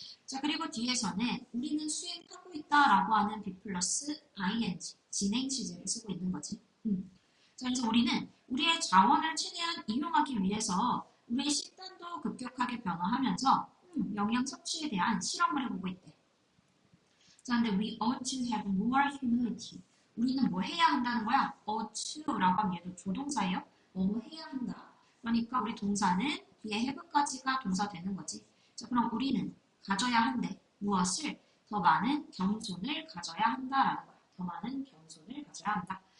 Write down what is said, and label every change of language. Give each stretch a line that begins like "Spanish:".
Korean: 자, 그리고 뒤에서는 우리는 수행하고 있다라고 하는 be 플러스 ing, 진행 시제를 쓰고 있는 거지. 자, 그래서 우리는 우리의 자원을 최대한 이용하기 위해서 우리의 식단도 급격하게 변화하면서 영양 섭취에 대한 실험을 해보고 있대.
English: 자, 근데 we ought to have more humility.
Korean: 우리는 뭐 해야 한다는 거야?
English: ought to
Korean: 라고 하면 얘도 조동사예요. 뭐 해야 한다. 그러니까 우리 동사는 뒤에 have까지가 동사 되는 거지. 자, 그럼 우리는 가져야 한대. 무엇을? 더 많은 겸손을 가져야 한다라는 거야. 더 많은 겸손을 가져야 한다. 가져야 한다.